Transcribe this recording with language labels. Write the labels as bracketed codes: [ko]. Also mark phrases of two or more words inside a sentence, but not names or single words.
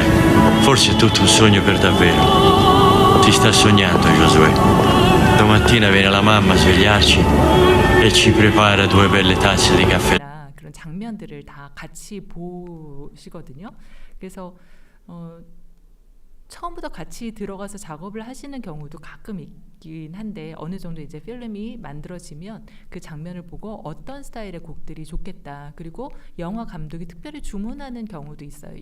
[it] Forse è tutto un sogno per davvero. Ti sta sognando, Giosuè. Domattina viene la mamma a svegliarci e ci prepara 2 belle tazze di caffè. [ko] 그런 장면들을 다 같이 보시거든요. 그래서 처음부터 같이 들어가서 작업을 하시는 경우도 가끔 있긴 한데, 어느 정도 이제 필름이 만들어지면 그 장면을 보고 어떤 스타일의 곡들이 좋겠다, 그리고 영화 감독이 특별히 주문하는 경우도 있어요.